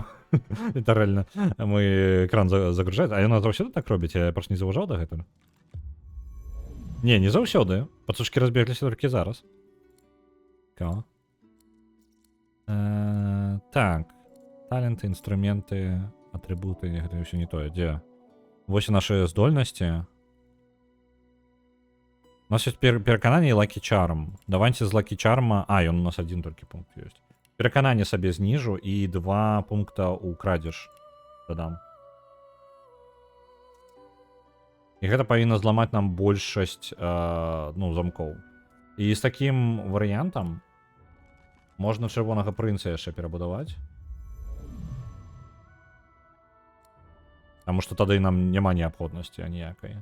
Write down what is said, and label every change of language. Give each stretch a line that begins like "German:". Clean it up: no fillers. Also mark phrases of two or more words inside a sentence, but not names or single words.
Russian: Это реально. Мы экран загружаем.
Belarusian: А яна заўсёды так робіць? Я просто не заўважаў да гэтага. Не заўсёды. Пацушки разбегліся толькі зараз. Цікаво. Так. Таленты,
Russian: инструменты, атрибуты. Это все не то. Где? Вот наши здольности. У нас есть переконание и Lucky Charm. Давайте з Lucky Charm... А, и он у нас один только пункт есть.
Ukrainian: Переконание себе знижу и 2 пункта у крадеж додам.
Belarusian: І гэта павінна зламаць нам большасць ну, замкоў. І з такім варыянтам можна чырвонага прынца яшчэ перабудаваць. Таму што тады нам няма неабходнасці аніякай.